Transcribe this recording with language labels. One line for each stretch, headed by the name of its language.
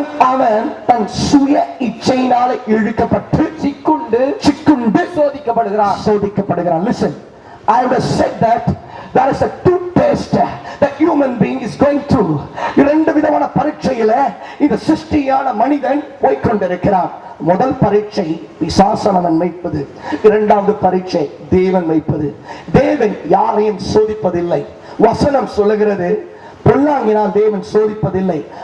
Tamil: அவன் தன் சுய இச்சையினாலே இழுக்கப்பட்டு சிக்குண்டு சோதிக்கப்படுகிறான்.
English: Listen, I would have said that there is a two test that human being is going through.
Tamil: இரண்டு விதமான பரீட்சையில இந்த சிருஷ்டியான மனிதன் போய்கொண்டிருக்கிறான். முதல் பரீட்சை பிசாசனவன் வைப்பது, இரண்டாவது பரீட்சை தேவன் வைப்பது. தேவன் யாரையும் சோதிப்பதில்லை. வசனம் சொல்லுகிறது, பொல்லாங்கினால் தேவன் சோதிப்பதில்லை.